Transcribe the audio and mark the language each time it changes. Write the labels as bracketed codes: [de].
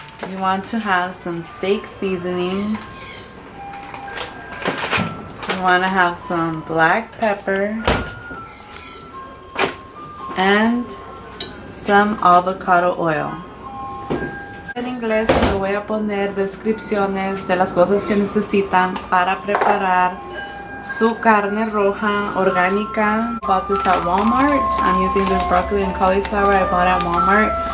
[en] You want to have some steak seasoning. You want to have some black pepper and some avocado oil. [es] En inglés les voy a poner descripciones de las cosas que necesitan para preparar su carne roja orgánica. [en] I bought this at Walmart. I'm using this broccoli and cauliflower I bought at Walmart.